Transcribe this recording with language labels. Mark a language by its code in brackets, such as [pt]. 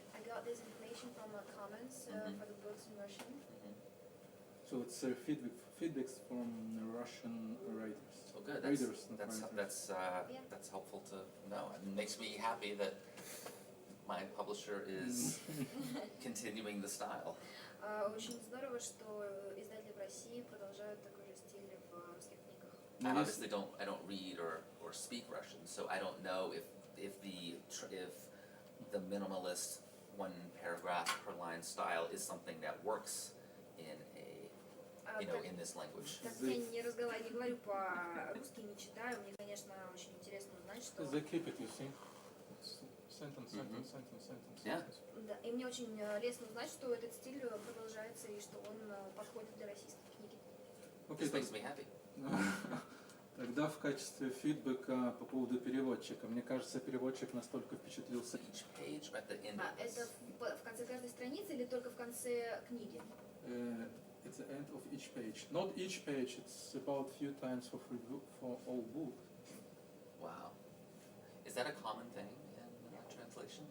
[en] I got this information from comments for the books in Russian. So it's feedbacks from Russian writers. Oh, good. Readers, not writers. That's helpful to know. It makes me happy that my publisher is continuing the style. [ru] Очень здорово, что издатели в России продолжают такой же стиль в русских книгах. [en] I obviously I don't read or speak Russian, so I don't know if the minimalist one paragraph per line style is something that works in in this language. [ru] Так я не говорю по-русски, не читаю. Мне, конечно, очень интересно узнать, что... [en] They keep it, you see. It's sentence. Yeah. [ru] Да, и мне очень лестно узнать, что этот стиль продолжается и что он подходит для российской книги. [en] This makes me happy. [ru] Тогда в качестве фидбэка по поводу переводчика. Мне кажется, переводчик настолько впечатлился. [en] Each page or at the end of [ru] Это [en] this? [ru] в конце каждой страницы или только в конце книги? [en] It's the end of each page. Not each page, it's about few times for all book. Wow. Is that a common thing in translation?